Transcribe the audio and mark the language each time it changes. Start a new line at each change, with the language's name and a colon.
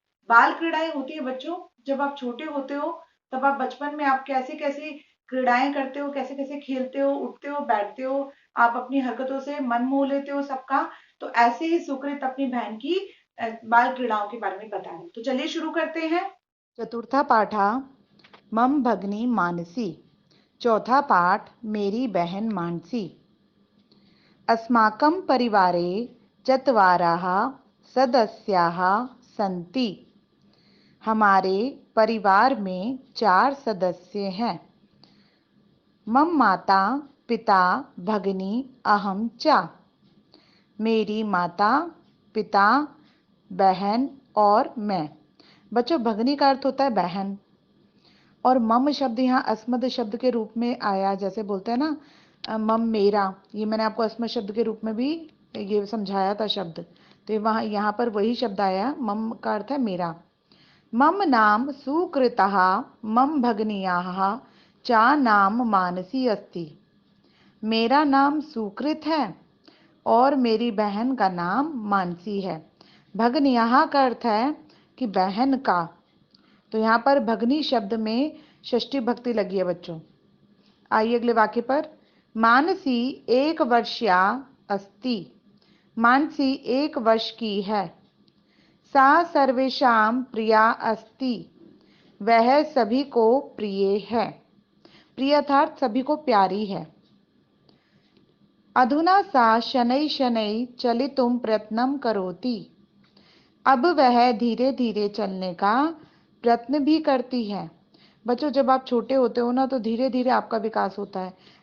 Hindi: बाल क्रीड़ाएं होती है बच्चों, जब आप छोटे होते हो तब आप बचपन में आप कैसे कैसे क्रीड़ाएं करते हो, कैसे कैसे खेलते हो, उठते हो, बैठते हो, आप अपनी हरकतों से मन मोह लेते हो सबका। तो ऐसे ही सुकृत अपनी बहन की बाल क्रीड़ाओं के बारे में बता रहे हैं। तो चलिए शुरू करते हैं।
Sanskrit: चतुर्था पाठा मम भगनी मानसी।
Hindi: चौथा पाठ मेरी बहन मानसी।
Sanskrit: अस्माकं परिवारे चत्वारः सदस्याः सन्ति।
Hindi: हमारे परिवार में 4 सदस्य हैं।
Sanskrit: मम माता पिता भगिनी अहम च।
Hindi: मेरी माता पिता बहन और मैं। बच्चों, भगिनी का अर्थ होता है बहन, और मम शब्द यहाँ अस्मद शब्द के रूप में आया। जैसे बोलते हैं ना मम मेरा, ये मैंने आपको अस्मद शब्द के रूप में भी ये समझाया था शब्द। तो वहाँ यहाँ पर वही शब्द आया, मम का अर्थ है मेरा।
Sanskrit: मम नाम सुकृतः मम भगिन्याः च नाम मानसी अस्ति।
Hindi: मेरा नाम सुकृत है और मेरी बहन का नाम मानसी है। भगिन्याः का अर्थ है कि बहन का। तो यहाँ पर भगनी शब्द में षष्ठी भक्ति लगी है बच्चों। आइए अगले वाक्य पर।
Sanskrit: मानसी 1 वर्षीया अस्ति।
Hindi: मानसी 1 वर्ष की है।
Sanskrit: सा सर्वेषां प्रिया अस्ति।
Hindi: वह सभी को प्रिय है। प्रिय अर्थात सभी को प्यारी है।
Sanskrit: अधुना सा शनै शनै चलितुं प्रयत्नं करोति।
Hindi: अब वह धीरे धीरे चलने का प्रयत्न भी करती है। बच्चों, जब आप छोटे होते हो ना तो धीरे धीरे आपका विकास होता है।